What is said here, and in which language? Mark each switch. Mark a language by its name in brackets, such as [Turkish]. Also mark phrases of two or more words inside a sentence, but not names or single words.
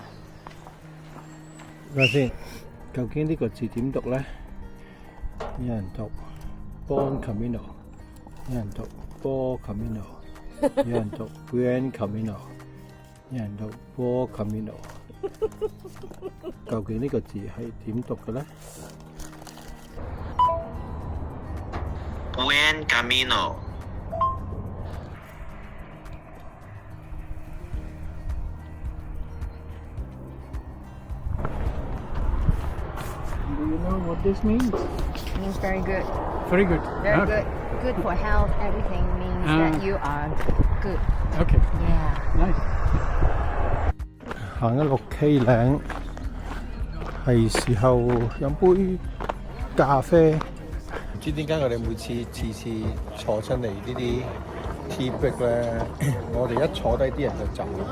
[Cantonese] 睇下先，究竟呢個字點讀咧？有人讀 [Spanish] Bon Camino， [Cantonese] 有人讀 [Spanish] Bo Camino， [Cantonese] 有人讀 [Spanish] Buen Camino， [Cantonese] 有人讀 [Spanish] Bo Camino。 [Cantonese] 究竟呢個字係點讀嘅咧 [Spanish] Buen Camino. [English] Do you know what this means? Means very good. Very good. Very good. Good for health. Everything means that you are good. Okay. Yeah. Nice. [Cantonese] 行咗6K 嶺，係時候飲杯咖啡。唔知點解我哋每次坐親嚟呢啲 [English] tea break [Cantonese] 咧，我哋一坐低啲人就走。